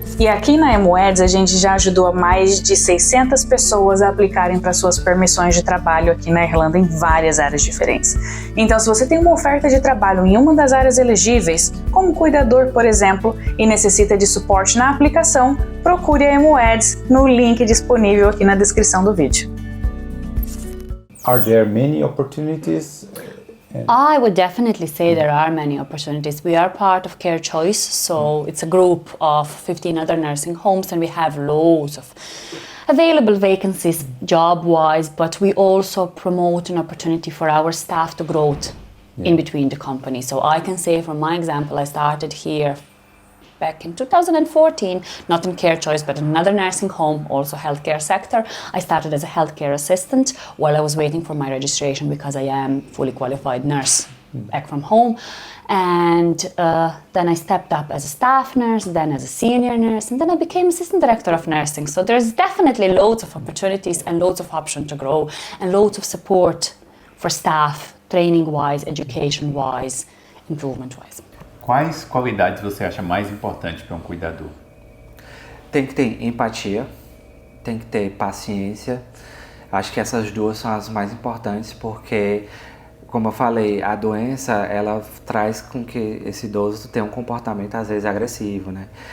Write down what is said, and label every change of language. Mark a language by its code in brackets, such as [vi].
[pt] E aqui na MWEDS a gente já ajudou a mais de 600 pessoas a aplicarem para suas permissões de trabalho aqui na Irlanda em várias áreas diferentes. Então, se você tem uma oferta de trabalho em uma das áreas elegíveis, como cuidador, por exemplo, e necessita de suporte na aplicação, procure a MWEDS no link disponível aqui na descrição do vídeo. [en] Are there many opportunities? I would definitely say there are many opportunities. We are part of Care Choice, so it's a group of 15 other nursing homes, and we have loads of available vacancies job-wise, but we also promote an opportunity for our staff to grow in between the companies. So I can say from my example, I started here back in 2014, not in Care Choice, but in another nursing home, also healthcare sector. I started as a healthcare assistant while I was waiting for my registration because I am fully qualified nurse back from home. And then I stepped up as a staff nurse, then as a senior nurse, and then I became assistant director of nursing. So there's definitely loads of opportunities and loads of options to grow and loads of support for staff, training-wise, education-wise, improvement-wise. [pt] Quais qualidades você acha mais importantes para um cuidador? Tem que ter empatia, tem que ter paciência. Acho que essas duas são as mais importantes porque, como eu falei, a doença ela traz com que esse idoso tenha um comportamento às vezes agressivo, né?